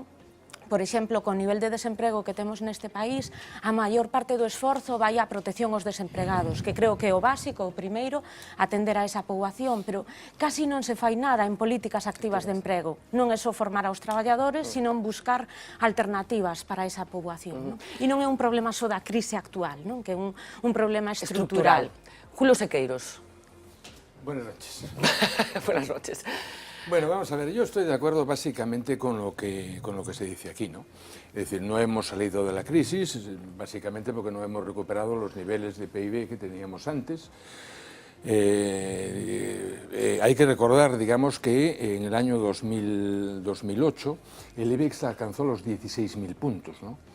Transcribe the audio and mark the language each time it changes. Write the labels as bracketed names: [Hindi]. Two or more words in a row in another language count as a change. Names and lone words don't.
[Galician] Por exemplo, con o nivel de desemprego que temos neste país, a maior parte do esforzo vai á protección aos desempregados, que creo que é o básico, o primeiro, atender a esa poboación, pero casi non se fai nada en políticas activas de emprego. Non é só formar aos traballadores, sino buscar alternativas para esa poboación. E non é un problema só da crise actual, que é un problema estrutural. Julio Sequeiros. [Spanish] Buenas noches. Buenas noches. Bueno, vamos a ver, yo estoy de acuerdo básicamente con lo que se dice aquí, ¿no? Es decir, no hemos salido de la crisis, básicamente porque no hemos recuperado los niveles de PIB que teníamos antes. Hay que recordar, digamos, que en el año 2008 el IBEX alcanzó los 16.000 puntos, ¿no?